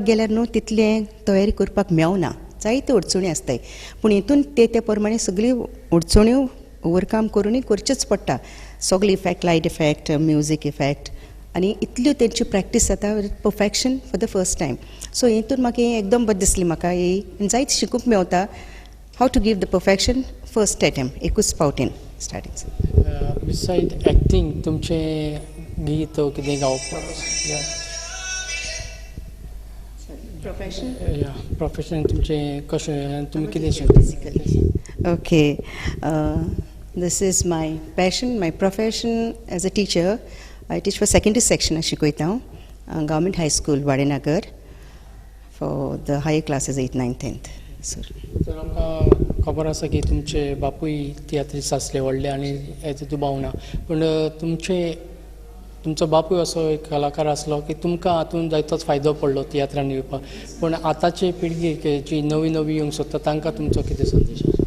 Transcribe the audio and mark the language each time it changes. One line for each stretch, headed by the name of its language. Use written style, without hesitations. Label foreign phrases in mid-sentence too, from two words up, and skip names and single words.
Konkani: गेल्यार न्हू तितलें तयारी करपाक मेवना जायत्यो अडचणी आसताय पूण हितून ते प्रमाणे सगळी अडचण्यो ओवरकम करूनय करचेच पडटा सगळे
English: effect light effect music effect
Konkani: आनी इतल्यो तेंची प्रॅक्टीस जाता
English: with perfection for the first time so
Konkani: हितून म्हाका हें एकदम बरें दिसलें म्हाका जायत शिकूंक मेवता हाव
English: to give the perfection first attempt
Konkani: एकूच फावटीन स्टार्टींग
English: beside acting
Konkani: तुमचें गीत कितें गावपाक प्रोफेशन तुमचें कशें तुमी कितें शिकता
English: ओके this is my passion, my profession as a teacher. I teach for secondary section
Konkani: शिकयता हांव
English: गव्हर्मेंट हाय स्कूल वाडेनगर for the higher classes 8th 9th 10th.
Konkani: तर आमकां खबर आसा की तुमचे बापूय तियात्रीस्ट आसले व्हडले आनी हेजे दुबाव ना पूण तुमचो बापूय असो एक कलाकार आसलो की तुमकां हातून जायतोच फायदो पडलो तियात्रान येवपाक पूण आतांचे पिळगेक जी नवी नवी येवंक सोदता तांकां तुमचो कितें संदेश आसा